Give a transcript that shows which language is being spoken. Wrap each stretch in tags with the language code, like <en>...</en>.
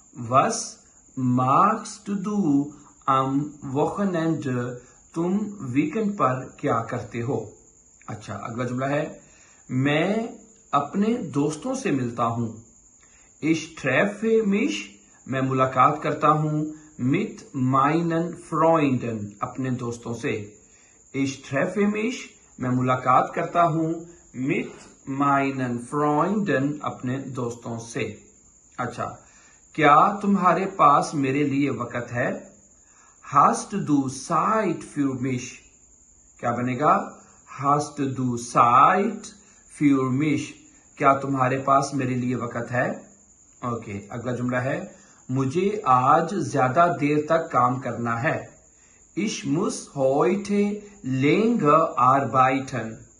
<de>Was magst du am Wochenende?</de> <hi>तुम weekend पर क्या करते हो? अच्छा, अगला जुमला है, मैं अपने दोस्तों से मिलता हूं।</hi> <de>Ich treffe mich,</de> <hi>मैं मुलाकात करता हूं,</hi> <de>mit meinen Freunden,</de> <hi>अपने दोस्तों से।</hi> <de>Ich treffe mich,</de> <hi>मैं मुलाकात करता हूं,</hi> <de>mit meinen Freunden,</de> <hi>अपने दोस्तों से। अच्छा, क्या तुम्हारे पास मेरे लिए वक्त है?</hi> <de>Hast du Zeit für mich?</de> <hi>क्या बनेगा?</hi> <de>Hast du Zeit für mich?</de> <hi>क्या तुम्हारे पास मेरे लिए वक्त है? ओके, अगला जुमला है, मुझे आज ज्यादा देर तक काम करना है।</hi> <de>Ich muss heute länger arbeiten।</de>